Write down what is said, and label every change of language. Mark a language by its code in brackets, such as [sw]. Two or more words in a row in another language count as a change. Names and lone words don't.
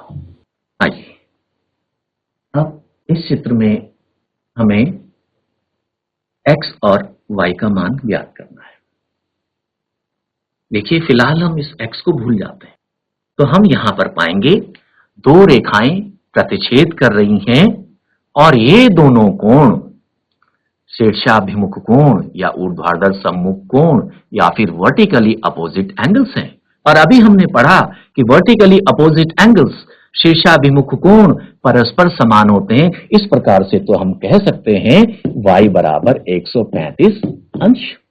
[hi] आइए अब इस चित्र में हमें x और y का मान ज्ञात करना है। देखिए फिलहाल हम इस x को भूल जाते हैं, तो हम यहां पर पाएंगे दो रेखाएं प्रतिच्छेद कर रही हैं और ये दोनों कोण शीर्षाभिमुख कोण या ऊर्ध्वाधर सम्मुख कोण या फिर [en] vertically opposite angles [hi] हैं। और अभी हमने पढ़ा कि [en] vertically opposite angles [hi] शीर्षाभिमुख कोण परस्पर समान होते हैं। इस प्रकार से तो हम कह सकते हैं y बराबर 135 अंश।